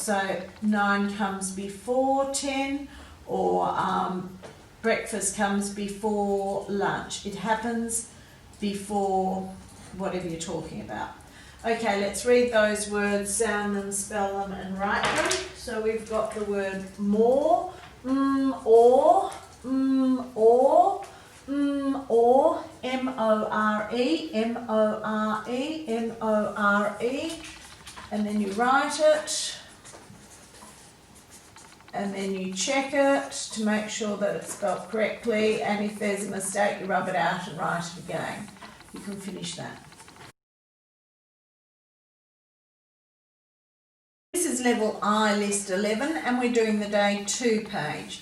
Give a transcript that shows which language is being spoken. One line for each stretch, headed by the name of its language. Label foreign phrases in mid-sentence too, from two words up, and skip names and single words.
English: So 9 comes before 10, or breakfast comes before lunch. It happens before whatever you're talking about. Okay, let's read those words, sound them, spell them, and write them. So we've got the word more, or, M-O-R-E, M-O-R-E, M-O-R-E, and then you write it, and then you check it to make sure that it's spelled correctly, and if there's a mistake you rub it out and write it again. You can finish that. This is level I, list 11, and we're doing the day 2 page.